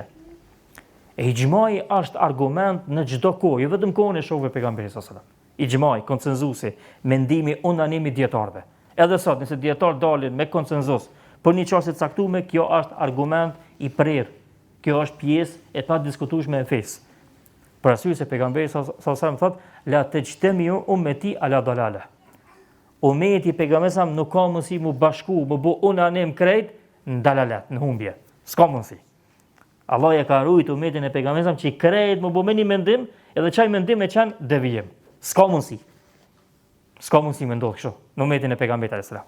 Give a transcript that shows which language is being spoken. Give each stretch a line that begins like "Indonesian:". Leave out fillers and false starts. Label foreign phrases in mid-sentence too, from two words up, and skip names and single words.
Albanian: E ijmai është argument në çdo kohë, jo vetëm kohën e shokëve pejgamberit
Arabic: صلى الله عليه وسلم.
Albanian: Ijmai, konsenzusi, mendimi unanim i dietarëve. Edhe sot nëse dietarët dalin me konsenzus për një çështje të caktuar, kjo është argument i prerë. Kjo është pjesë e pa diskutueshme e fesë. Për arsye se pejgamberi
Arabic: صلى الله عليه وسلم
Albanian: thotë
Arabic: لا تجتمع أمتي على ضلالة.
Albanian: Ummeti pejgamberi nuk ka mundësi mu bashku, mu bë unanim krejt në dalalet, në humbje. S'ka mundësi. Allah ja ka rujt ummetin e pejgamberit që i krejt mu bë me një mendim, edhe çaj mendim e qenë devijim. S'ka mundësi. S'ka mundësi me ndodh kështu në ummetin e pejgamberit
Arabic: عليه السلام.